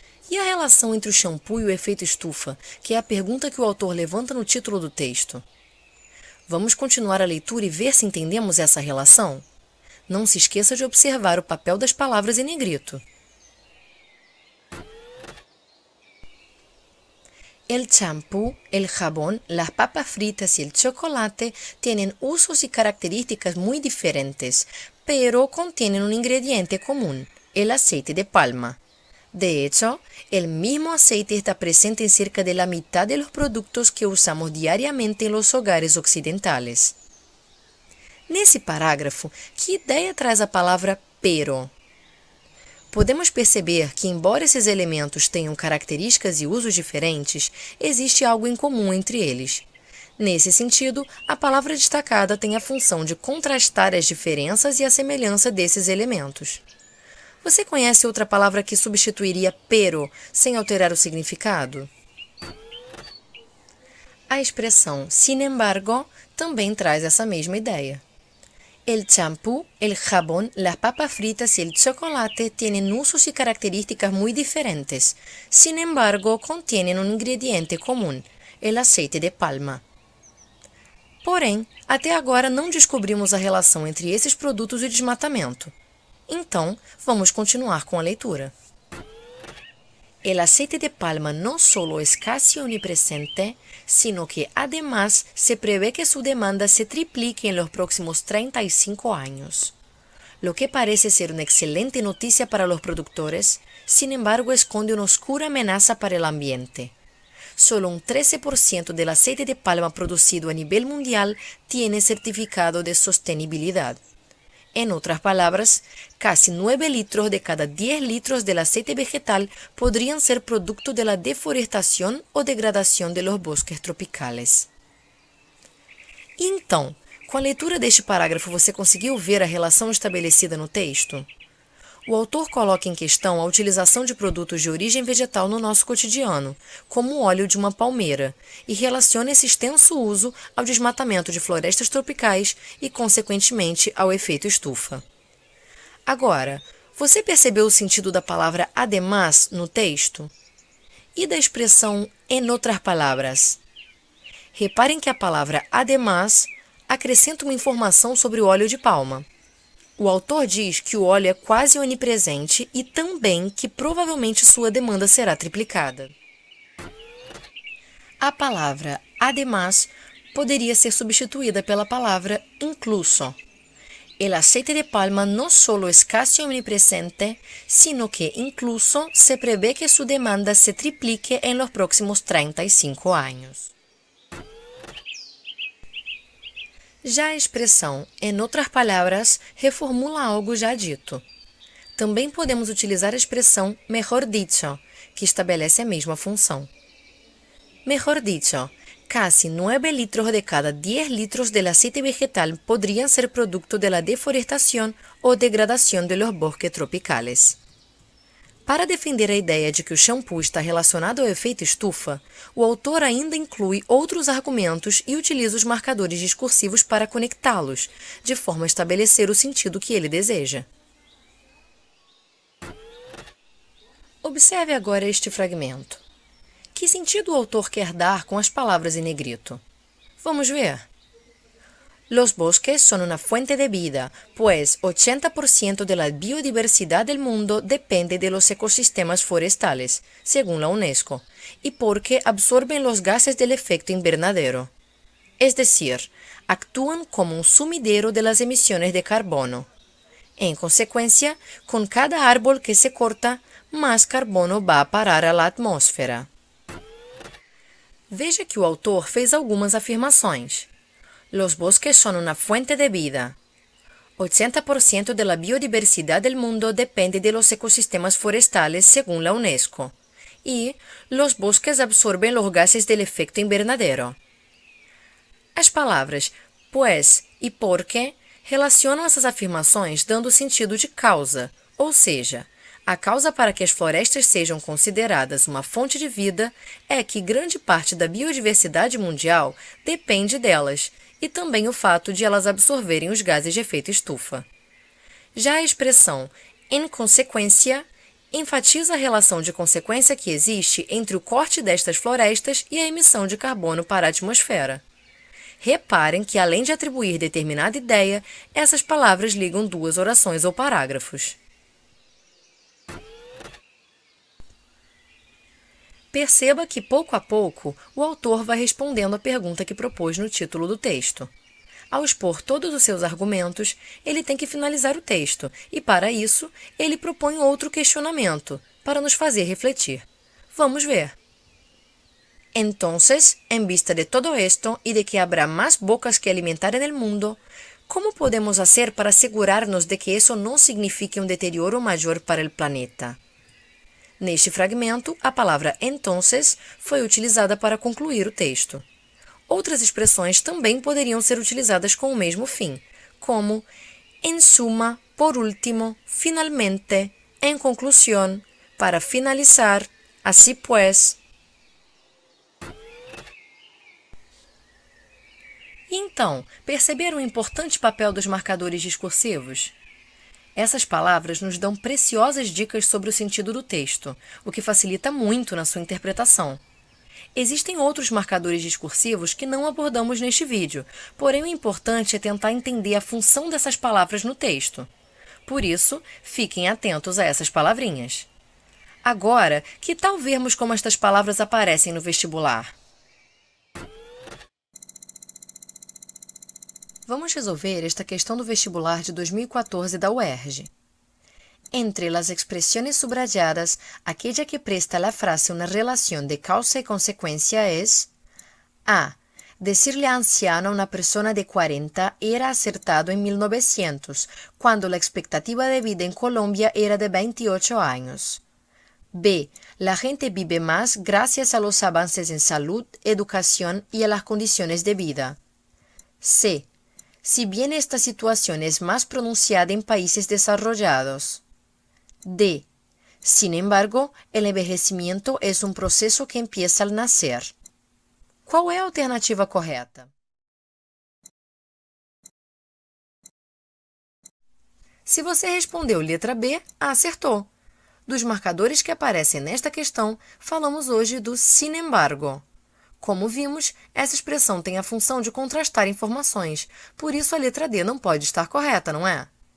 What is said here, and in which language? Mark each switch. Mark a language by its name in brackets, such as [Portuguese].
[Portuguese] E a relação entre o shampoo e o efeito estufa, que é a pergunta que o autor levanta no título do texto? Vamos continuar a leitura e ver se entendemos essa relação? Não se esqueça de observar o papel das palavras em negrito. [Spanish] El champú, el jabón, las papas fritas y el chocolate tienen usos y características muy diferentes, pero contienen un ingrediente común, el aceite de palma. De hecho, el mismo aceite está presente en cerca de la mitad de los productos que usamos diariamente en los hogares occidentales. [Portuguese] Nesse parágrafo, que ideia traz a palavra pero? Podemos perceber que, embora esses elementos tenham características e usos diferentes, existe algo em comum entre eles. Nesse sentido, a palavra destacada tem a função de contrastar as diferenças e a semelhança desses elementos. Você conhece outra palavra que substituiria pero sem alterar o significado? A expressão [Spanish] sin embargo [Portuguese] também traz essa mesma ideia. [Spanish] El champú, el jabón, las papas fritas y el chocolate tienen usos y características muy diferentes. Sin embargo, contienen un ingrediente común, el aceite de palma. [Portuguese] Porém, até agora não descobrimos a relação entre esses produtos e o desmatamento. Então, vamos continuar com a leitura. [Spanish] El aceite de palma no solo es casi omnipresente, sino que además se prevé que su demanda se triplique en los próximos 35 años. Lo que parece ser una excelente noticia para los productores, sin embargo esconde una oscura amenaza para el ambiente. Solo un 13% del aceite de palma producido a nivel mundial tiene certificado de sostenibilidad. En otras palabras, casi 9 litros de cada 10 litros del aceite vegetal podrían ser producto de la deforestación o degradación de los bosques tropicales. [Portuguese] Então, com a leitura deste parágrafo, você conseguiu ver a relação estabelecida no texto? O autor coloca em questão a utilização de produtos de origem vegetal no nosso cotidiano, como o óleo de uma palmeira, e relaciona esse extenso uso ao desmatamento de florestas tropicais e, consequentemente, ao efeito estufa. Agora, você percebeu o sentido da palavra además no texto? E da expressão [Spanish] en otras palabras? [Portuguese] Reparem que a palavra además acrescenta uma informação sobre o óleo de palma. O autor diz que o óleo é quase onipresente e também que provavelmente sua demanda será triplicada. A palavra además poderia ser substituída pela palavra incluso. [Spanish] El aceite de palma no solo es casi omnipresente, sino que incluso se prevé que su demanda se triplique en los próximos 35 años. [Portuguese] Já a expressão, em outras palavras, reformula algo já dito. Também podemos utilizar a expressão [Spanish] mejor dicho, [Portuguese] que estabelece a mesma função. [Spanish] Mejor dicho, casi 9 litros de cada 10 litros del aceite vegetal podrían ser producto de la deforestación o degradación de los bosques tropicales. [Portuguese] Para defender a ideia de que o shampoo está relacionado ao efeito estufa, o autor ainda inclui outros argumentos e utiliza os marcadores discursivos para conectá-los, de forma a estabelecer o sentido que ele deseja. Observe agora este fragmento. Que sentido o autor quer dar com as palavras em negrito? Vamos ver. [Spanish] Los bosques son una fuente de vida, pues 80% de la biodiversidad del mundo depende de los ecosistemas forestales, según la UNESCO, y porque absorben los gases del efecto invernadero. Es decir, actúan como un sumidero de las emisiones de carbono. En consecuencia, con cada árbol que se corta, más carbono va a parar a la atmósfera. [Portuguese] Veja que o autor fez algumas afirmações. [Spanish] Los bosques son una fuente de vida. 80% de la biodiversidad del mundo depende de los ecosistemas forestales según la UNESCO. Y los bosques absorben los gases del efecto invernadero. [Portuguese] As palavras pues e porque relacionam essas afirmações dando sentido de causa, ou seja, a causa para que as florestas sejam consideradas uma fonte de vida é que grande parte da biodiversidade mundial depende delas, e também o fato de elas absorverem os gases de efeito estufa. Já a expressão em consequência enfatiza a relação de consequência que existe entre o corte destas florestas e a emissão de carbono para a atmosfera. Reparem que, além de atribuir determinada ideia, essas palavras ligam duas orações ou parágrafos. Perceba que, pouco a pouco, o autor vai respondendo à pergunta que propôs no título do texto. Ao expor todos os seus argumentos, ele tem que finalizar o texto, e, para isso, ele propõe outro questionamento, para nos fazer refletir. Vamos ver. [Spanish] Entonces, en vista de todo esto y de que habrá más bocas que alimentar en el mundo, ¿cómo podemos hacer para asegurarnos de que eso no signifique un deterioro mayor para el planeta? [Portuguese] Neste fragmento, a palavra entonces foi utilizada para concluir o texto. Outras expressões também poderiam ser utilizadas com o mesmo fim, como [Spanish] en suma, por último, finalmente, en conclusión, para finalizar, así pues. [Portuguese] Então, perceberam o importante papel dos marcadores discursivos? Essas palavras nos dão preciosas dicas sobre o sentido do texto, o que facilita muito na sua interpretação. Existem outros marcadores discursivos que não abordamos neste vídeo, porém o importante é tentar entender a função dessas palavras no texto. Por isso, fiquem atentos a essas palavrinhas. Agora, que tal vermos como estas palavras aparecem no vestibular? Vamos resolver esta questão do vestibular de 2014 da UERJ. [Spanish] Entre las expresiones subrayadas, aquella que presta a la frase una relación de causa y consecuencia es A. Decirle anciano a una persona de 40 era acertado en 1900, cuando la expectativa de vida en Colombia era de 28 años. B. La gente vive más gracias a los avances en salud, educación y a las condiciones de vida. C. Si bien esta situación es más pronunciada en países desarrollados. D. Sin embargo, el envejecimiento es un proceso que empieza al nacer. [Portuguese] Qual é a alternativa correta? Se você respondeu letra B, acertou. Dos marcadores que aparecem nesta questão, falamos hoje do [Spanish] sin embargo. [Portuguese] Como vimos, essa expressão tem a função de contrastar informações, por isso a letra D não pode estar correta, não é?